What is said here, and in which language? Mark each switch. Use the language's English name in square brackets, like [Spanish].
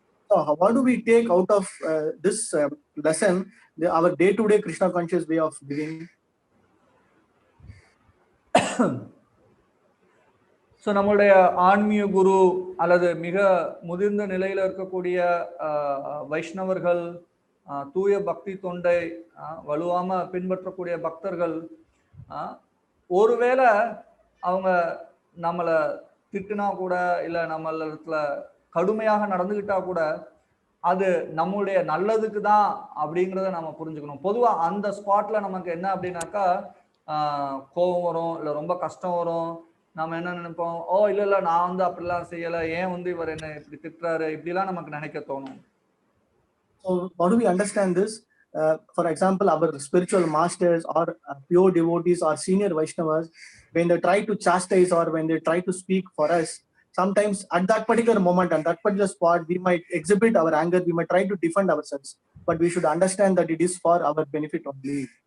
[English] So what do we take out of this lesson, our day-to-day Krishna conscious way of living? [Tamil] So நம்மளுடைய ஆன்மீக குரு அல்லது மிக முதிர்ந்த நிலையில இருக்கக்கூடிய வைஷ்ணவர்கள், தூய பக்தி தொண்டை வலுவாம பின்பற்றக்கூடிய பக்தர்கள், ஒருவேளை அவங்க நம்மளை திட்டுனா கூட இல்ல நம்மள கடுமையாக நடந்துகிட்டா கூட அது நம்மளுடைய நல்லதுக்கு தான் அப்படிங்கிறத நம்ம புரிஞ்சுக்கணும். பொதுவா அந்த ஸ்பாட்ல நமக்கு என்ன அப்படின்னாக்கா கோபம் வரும், இல்ல ரொம்ப கஷ்டம் வரும். நம்ம என்ன நினைப்போம், இல்ல நான் வந்து அப்படிலாம் செய்யல, ஏன் வந்து இவர் என்ன இப்படி திட்டுறாரு, இப்படிலாம் நமக்கு நினைக்க தோணும். [English] So how do we understand this? For example, our spiritual masters or pure devotees or senior Vaishnavas, when they try to chastise or when they try to speak for us, sometimes at that particular moment and that particular spot, we might exhibit our anger, we might try to defend ourselves, but we should understand that it is for our benefit only.